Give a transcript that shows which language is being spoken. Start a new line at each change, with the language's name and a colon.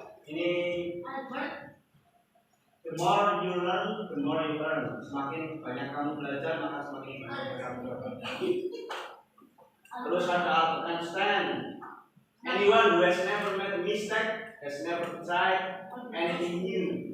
English: Ini the more you learn, the more you earn.
Indonesian: Semakin banyak kamu belajar, maka semakin banyak kamu dapat. Terus ada Albert Einstein.
English: Anyone who has never made a mistake has never tried anything new.